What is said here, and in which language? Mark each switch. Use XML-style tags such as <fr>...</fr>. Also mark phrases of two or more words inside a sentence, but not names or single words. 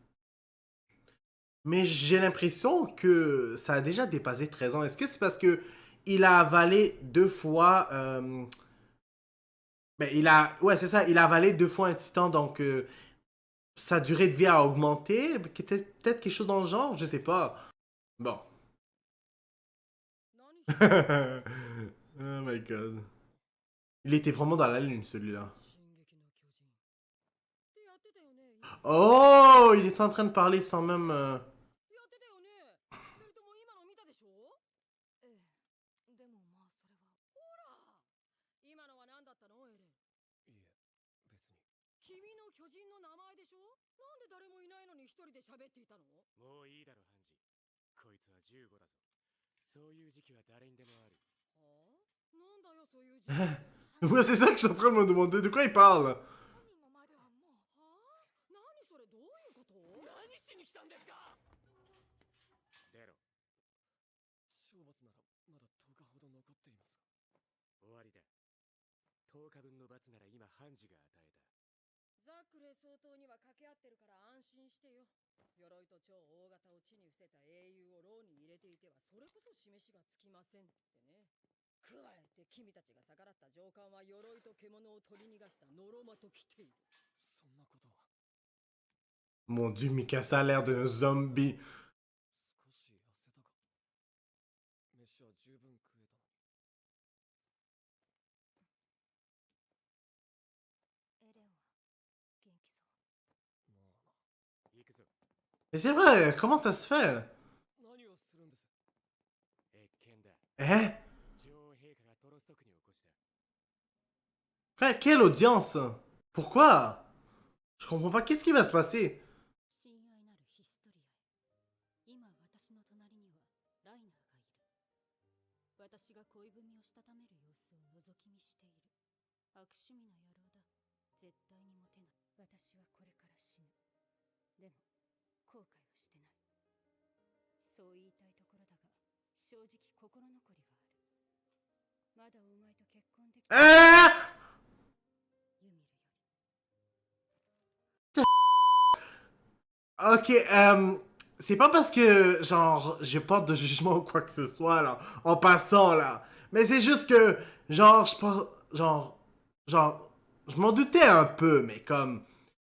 <fr>Mais j'ai l'impression que ça a déjà dépassé 13 ans. Est-ce que c'est parce que il a avalé deux fois... Ben, il a... Ouais, c'est ça. Il a avalé deux fois un titan, donc sa durée de vie a augmenté. Peut-être quelque chose dans le genre, je sais pas. Bon.</fr> <en>Oh my god.</en> <fr>Il était vraiment dans la lune, celui-là. Oh, il est en train de parler sans même...</fr> <ja>やってたよね。二人とも今の見たでしょ。ええ。でもまあそれは。ほら。今のは何だったのエレン。いえ、別に。君の巨人の名前でしょ。なんで誰もいないのに一人で喋っていたの。もういいだろハンジ。こいつは15だぞ。そういう時期は誰にでもある。はあ。なんだよそういう時期。</ja> <fr>Ouais, c'est ça que je suis en train de me demander. De quoi il parle?</fr> <ja>本人の前ではもう。はあ。何それどういうこと。何しに来たんですか。出ろ。懲罰ならまだ10日ほど残っていますが。終わりだ。10日分の罰なら今ハンジが与えた。ザックレ総統には掛け合ってるから安心してよ。鎧と超大型を地に伏せた英雄を牢に入れていてはそれこそ示しがつきませんってね。加えて君たちが逆らった上官は鎧と獣を取り逃がしたノロマと来ている。そんなことは。</ja> <fr>Mon dieu, Mikasa a l'air d'un zombie.</fr> <ja>少し痩せたか。飯は十分食えたのに。エレンは元気そう。まあな。行くぞ。</ja> <fr>Mais c'est vrai, comment ça se fait?</fr> <ja>何をするんです。謁見だ。</ja> <fr>Hein?</fr> <ja>女王陛下がトロスト区に起こした。</ja> <fr>Frère, quelle audience? Pourquoi? Je comprends pas, qu'est-ce qui va se passer?</fr> <ja>親愛なるヒストリアへ。今私の隣にはライナーがいる。私が恋文をしたためる様子を覗き見している。悪趣味な野郎だ。絶対にモテない。私はこれから死ぬ。でも後悔はしてない。そう言いたいところだが、正直心残りがある。まだお前と結婚できた。ユミルより。</ja> <fr>Ok, c'est pas parce que, genre, j'ai pas de jugement ou quoi que ce soit, là, en passant, là. Mais c'est juste que, genre, je pense, je m'en doutais un peu, mais comme...</fr>